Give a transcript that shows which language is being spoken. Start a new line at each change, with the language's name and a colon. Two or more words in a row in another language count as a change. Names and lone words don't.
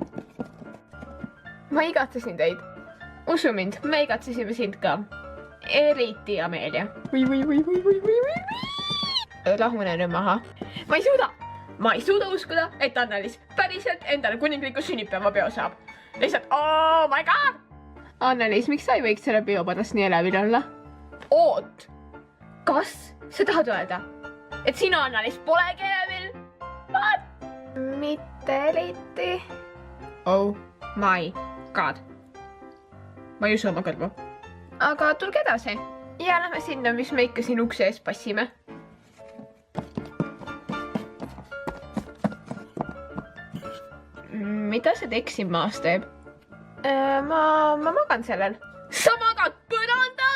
Estonian: Ma igatsesin teid. Usu mind, me igatsesime sind ka. Eriti Amelia. Rahune nüüd maha. Ma ei suuda uskuda, et Anna-Liis päriselt endale kuningliku sünnipäevapeo saab. Lihtsalt,
English: oh my god!
Estonian: Anna-Liis, miks sa ei võiks selle peo pärast nii elevil olla? Oot! Kas sa tahad öelda, et sinu Anna-Liis polegi elevil? What? Mitte eriti.
English: Oh my god.
Estonian: Ma ei usu oma kõrvu. Aga tulge edasi. Ja lähme sinna, mis me ikka siin ukse ees passime. Mida see teksim maas teeb? Ma magan sellel. Sa magad põrandal?